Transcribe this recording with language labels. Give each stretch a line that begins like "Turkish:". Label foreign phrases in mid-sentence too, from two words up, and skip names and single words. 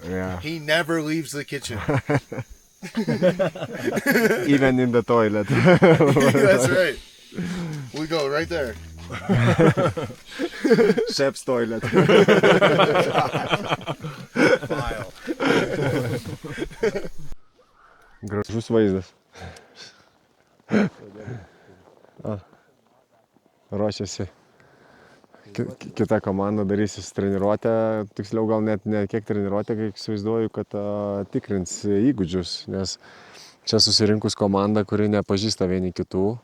English: Yeah. He never leaves the kitchen. even in the toilet. That's right. We go right there. Chef's toilet. File.
Lithuanian: Gražus vaizdas. Ruošiasi. Kita komanda darysis treniruotę, tiksliau gal net ne kiek treniruotę, kai įsivaizduoju, kad tikrins įgūdžius, nes čia susirinkus komanda, kuri nepažįsta vieni kitų.